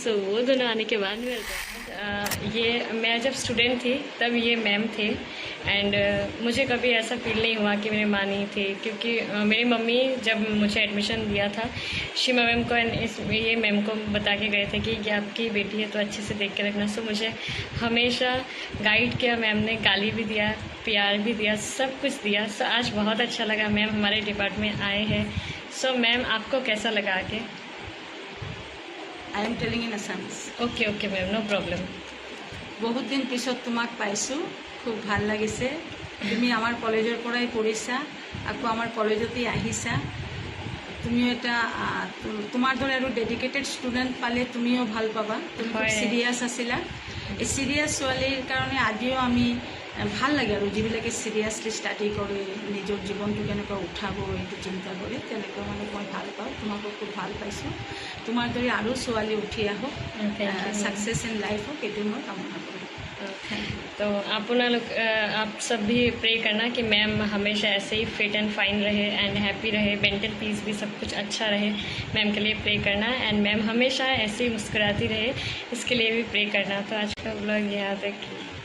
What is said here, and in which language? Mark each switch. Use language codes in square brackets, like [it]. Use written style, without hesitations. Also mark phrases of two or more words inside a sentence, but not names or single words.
[hi] सो वो दोनों आने के बाद मिलते हैं। ये मैं जब स्टूडेंट थी तब ये मैम थे एंड मुझे कभी ऐसा फील नहीं हुआ कि मेरी माँ नहीं थी, क्योंकि मेरी मम्मी जब मुझे एडमिशन दिया था शिमा मैम को एंड ये मैम को बता के गए थे कि ये आपकी बेटी है तो अच्छे से देख के रखना। सो मुझे हमेशा गाइड किया मैम ने, गाली भी दिया, प्यार भी दिया, सब कुछ दिया। सो आज बहुत अच्छा लगा मैम हमारे डिपार्टमेंट आए हैं। सो मैम आपको कैसा लगा आके? [en] I am telling in Assamese. okay okay ma'am, no problem. [as] বহুত দিন পিছত তোমাক পাইছোঁ, খুব ভাল লাগিছে। তুমি আমাৰ কলেজৰ পৰাই পঢ়িছা, আকৌ আমাৰ কলেজতেই আহিছা। তুমিও এটা তোমাৰ দৰে আৰু [en] dedicated student [as] পালে তুমিও ভাল পাবা। তুমি খুব চিৰিয়াছ আছিলা। এই চিৰিয়াছ ছোৱালীৰ কাৰণে আজিও আমি ভাল লাগে আৰু যিবিলাকে [en] seriously study [as] কৰে, নিজৰ জীৱনটো কেনেকৈ উঠাব এইটো চিন্তা কৰে, তেনেকৈ মানে মই ভাল পাওঁ। তোমাকো খুব ভাল পাইছোঁ। তোমাৰ দৰে আৰু ছোৱালী উঠি আহক, [en] success in life [as] হওক, এইটো মই কামনা কৰোঁ। [hi] तो आप सब भी प्रे करना कि मैम हमेशा ऐसे ही [en] fit and fine [hi] रहे एंड हैप्पी रहे, [en] mental peace [hi] भी सब कुछ अच्छा रहे। मैम के लिए प्रे करना एंड मैम हमेशा ऐसे ही मुस्कुराती रहे, इसके लिए भी प्रे करना। तो आज का व्लॉग यहाँ तक।